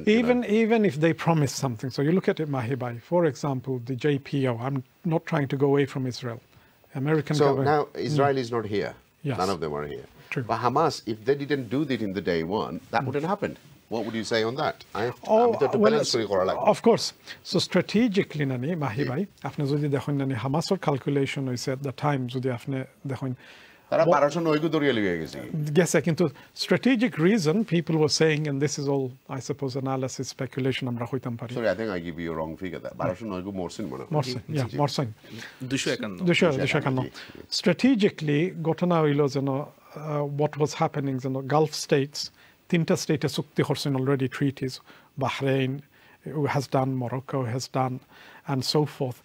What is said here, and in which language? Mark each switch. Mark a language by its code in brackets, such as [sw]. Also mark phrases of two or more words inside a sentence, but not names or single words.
[en] Even if they promise something. So you look at it, Mahee, for example, the JPO. I'm not trying to go away from Israel. American government. So now Israel is not here. Yes. None of them are here. True. But Hamas, if they didn't do that in the day one, that wouldn't have happened. What would you say on that? Of course. So strategically, Mahee, [syl] আফনে যদি দেখোন হামাসর ক্যালকুলেশন হইছে [en] at the time [syl] যদি আফনে দেখোন [en] strategic reason people were saying, and this is all, I suppose, analysis, speculation. Sorry, I think I give you a wrong figure. Strategically, what was happening in the Gulf states, Tinta states already treaties, Bahrain has done, Morocco has done, and so forth.